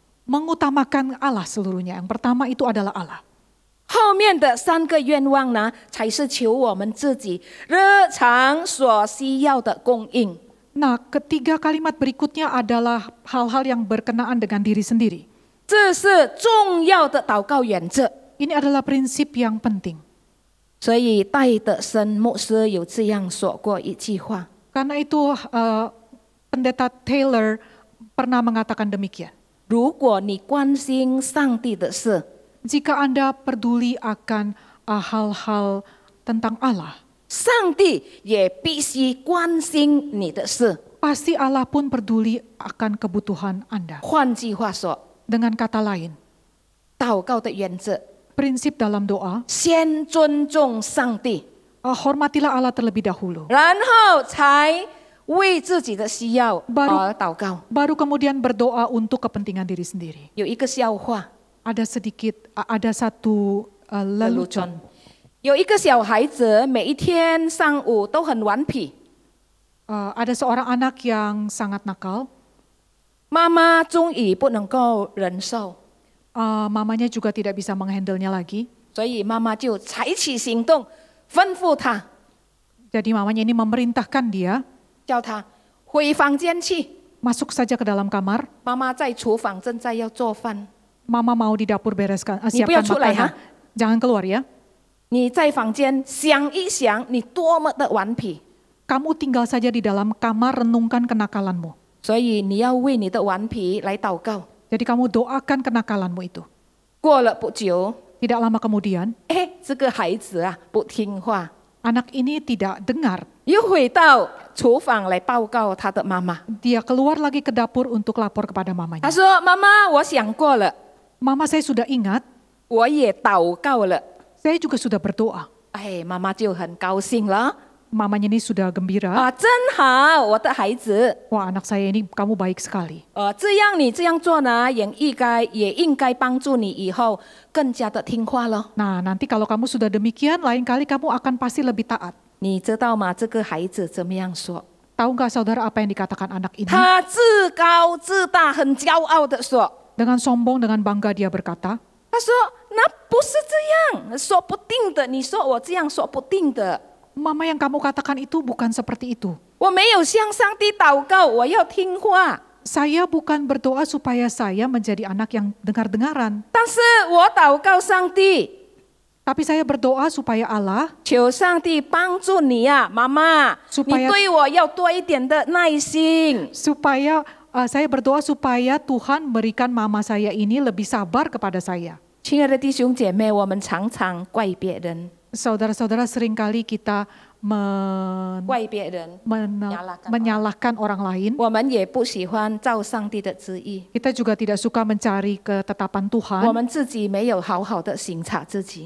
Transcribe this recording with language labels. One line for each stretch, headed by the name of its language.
Indonesian: mengutamakan Allah seluruhnya. Yang pertama itu adalah Allah.
Chinese: 后面的3个愿望呢，才是求我们自己日常所需要的供应。
Indonesian: Nah, ketiga kalimat berikutnya adalah hal-hal yang berkenaan dengan diri sendiri.
Chinese: 这是重要的祷告原则。
Indonesian: Ini adalah prinsip yang penting.
Chinese: 所以戴德森牧师有这样说过一句话：
Indonesian: Karena itu pendeta Taylor pernah mengatakan demikian.
Chinese: 如果你关心上帝的事，
Indonesian: Jika Anda peduli akan hal-hal tentang Allah,
Chinese: 上帝也必须关心你的事。
Indonesian: pasti Allah pun peduli akan kebutuhan Anda.
Chinese: 换句话说，
Indonesian: Dengan kata lain,
Chinese: 祷告的原则
Indonesian: prinsip dalam doa,
Chinese: 先尊重上帝，
Indonesian: hormatilah Allah terlebih dahulu.
Chinese: 然后才为自己的需要而祷告。
Indonesian: Baru kemudian berdoa untuk kepentingan diri sendiri.
Chinese: 有一个笑话，
Indonesian: Ada satu lelucon.
Chinese: 有一个小孩子每一天上午都很顽皮，
Indonesian: Ada seorang anak yang sangat nakal.
Chinese: 妈妈终于不能够忍受，
Indonesian: Mamanya juga tidak bisa menghandle-nya lagi.
Chinese: 所以妈妈就采取行动，吩咐他，
Indonesian: Jadi mamanya ini memerintahkan dia
Chinese: 叫他回房间去。
Indonesian: masuk saja ke dalam kamar.
Chinese: 妈妈在厨房正在要做饭，
Indonesian: Mama mau di dapur bereskan,
Chinese: 你不要
Indonesian: siapkan
Chinese: 出来
Indonesian: makanan. 哈！ Jangan keluar ya.
Chinese: 你在房间想一想，你多么的顽皮，
Indonesian: Kamu tinggal saja di dalam kamar, renungkan kenakalanmu.
Chinese: 所以你要为你的顽皮来祷告。
Indonesian: Jadi kamu doakan kenakalanmu itu.
Chinese: 过了不久，
Indonesian: Tidak lama kemudian,
Chinese: 这个孩子啊不听话，
Indonesian: anak ini tidak dengar.
Chinese: 又回到厨房来报告他的妈妈。
Indonesian: Dia keluar lagi ke dapur untuk lapor kepada mamanya.
Chinese: 他说：“妈妈，我想过了，
Indonesian: Mama, saya sudah ingat,
Chinese: 我也祷告了，
Indonesian: saya juga sudah berdoa.
Chinese: 哎，妈妈就很高兴了。
Indonesian: Mamanya ini sudah gembira.
Chinese: 啊，真好，我的孩子。
Indonesian: Wah, anak saya ini kamu baik sekali.
Chinese: 这样你这样做呢，也应该帮助你以后更加的听话咯。
Indonesian: Nah, nanti kalau kamu sudah demikian, lain kali kamu akan pasti lebih taat.
Chinese: 你知道吗？这个孩子怎么样说？
Indonesian: Tahu nggak saudara apa yang dikatakan anak ini?
Chinese: 他自高自大，很骄傲的说
Indonesian: Dengan sombong, dengan bangga dia berkata,：“
Chinese: 他说那不是这样，说不定的。你说我这样说不定的。
Indonesian: Mama yang kamu katakan itu bukan seperti itu.
Chinese: 我没有向上帝祷告，我要听话。
Indonesian: Saya bukan berdoa supaya saya menjadi anak yang dengar-dengaran.
Chinese: 但是我祷告上帝，
Indonesian: Tapi saya berdoa supaya Allah,
Chinese: 求上帝帮助你呀、妈妈，
Indonesian: Supaya-
Chinese: 你对我要多一点的耐心。
Indonesian: saya berdoa supaya Tuhan berikan mama saya ini lebih sabar kepada saya.
Chinese: 亲爱的弟兄姐妹，我们常常怪别人，
Indonesian: Saudara-saudara, seringkali kita
Chinese: 怪别人，
Indonesian: menyalahkan orang lain.
Chinese: 我们也不喜欢照上帝的旨意，
Indonesian: Kita juga tidak suka mencari ketetapan
Chinese: 我
Indonesian: Tuhan.
Chinese: 们自己没有好好的省察自己。